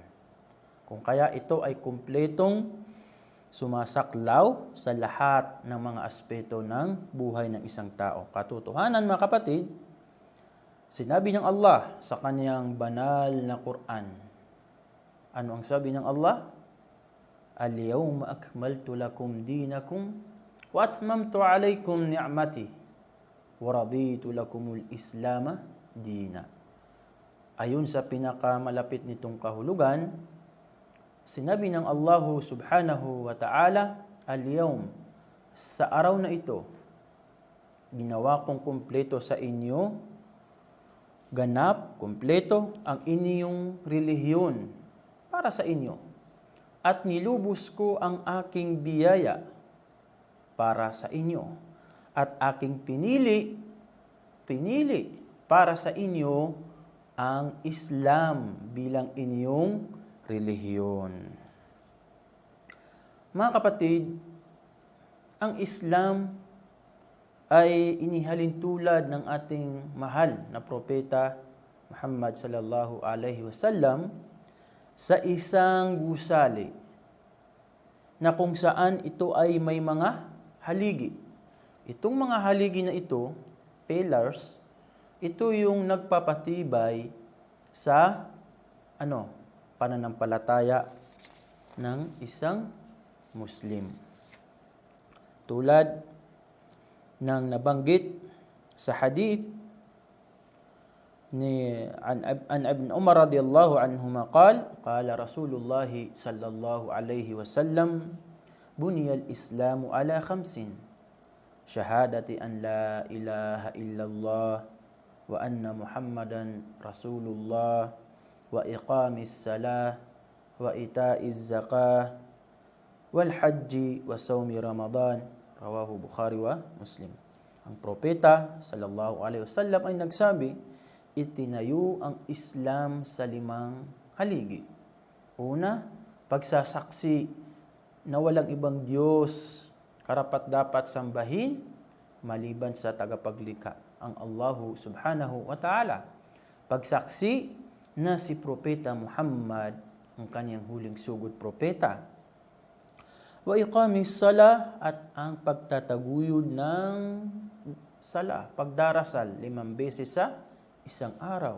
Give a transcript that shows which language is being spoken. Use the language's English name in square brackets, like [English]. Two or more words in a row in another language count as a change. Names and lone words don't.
[Filipino] Kung kaya ito ay kumpletong sumasaklaw sa lahat ng mga aspeto ng buhay ng isang tao. Katotohanan mga kapatid, sinabi ng Allah sa kanyang banal na Quran. Ano ang sabi ng Allah? [Arabic] اليوم أكملت لكم دينكم وأتممت عليكم نعمتي ورضيت لكم الإسلام دينا. [Filipino] Ayon sa pinakamalapit nitong kahulugan, sinabi ng Allah [Arabic] سبحانه وتعالى, [Filipino] al-yawm, sa araw na ito, ginawa kong kumpleto sa inyo, ganap, kumpleto ang inyong relihiyon para sa inyo. At nilubos ko ang aking biyaya para sa inyo. At aking pinili para sa inyo ang Islam bilang inyong relihiyon. Mga kapatid, ang Islam ay inihalin tulad ng ating mahal na propeta Muhammad [Arabic] صلى الله عليه وسلم [Filipino] sa isang gusali na kung saan ito ay may mga haligi. Itong mga haligi na ito, pillars, ito yung nagpapatibay sa pananampalataya ng isang Muslim. Tulad ng nabanggit sa hadith ni an Ibn Umar [Arabic] رضي الله عنهما قال رسول الله صلى الله عليه وسلم بني الإسلام على خمس شهادة أن لا إله إلا الله وأن محمدا رسول الله وإقام الصلاة وإيتاء الزكاة والحج وصوم رمضان رواه البخاري ومسلم. [Filipino] Ang propeta [Arabic] صلى الله عليه وسلم [Filipino] ay nagsabi, itinayo ang Islam sa 5 haligi. Una, pagsasaksi na walang ibang Diyos karapat-dapat sambahin maliban sa tagapaglikha, ang [Arabic] الله سبحانه وتعالى. [Filipino] Pagsaksi na si Propeta Muhammad ang kanyang huling sugod propeta. [Arabic] وإقام الصلاة, [Filipino] at ang pagtataguyod ng sala, pagdarasal 5 beses sa isang araw.